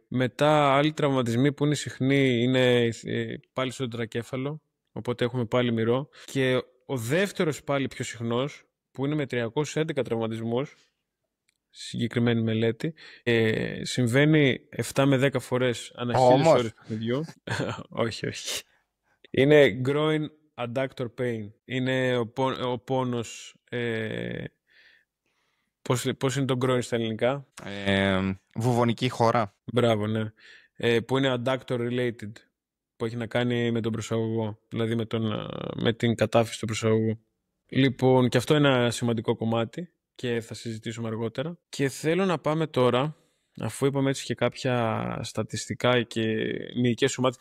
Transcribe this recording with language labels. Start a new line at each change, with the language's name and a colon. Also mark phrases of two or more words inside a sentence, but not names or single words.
Greek: Μετά άλλοι τραυματισμοί που είναι συχνοί είναι πάλι στο τετρακέφαλο, οπότε έχουμε πάλι μυρό. Και ο δεύτερος πάλι πιο συχνός, που είναι με 311 τραυματισμούς, συγκεκριμένη μελέτη, συμβαίνει 7 με 10 φορές ανά 1000 ώρες παιχνιδιού. Όχι. Είναι
English: groin adductor pain.
Greek: Είναι ο πόνος... Πώς είναι το groin στα ελληνικά? Βουβονική χώρα. Μπράβο, ναι. Που είναι
English: adductor related,
Greek: που έχει να κάνει με τον προσαγωγό, δηλαδή με την κατάφυση του προσαγωγού. Λοιπόν, και αυτό είναι ένα σημαντικό κομμάτι και θα συζητήσουμε αργότερα. Και θέλω να πάμε τώρα, αφού είπαμε έτσι και κάποια στατιστικά και μυϊκές ομάδες.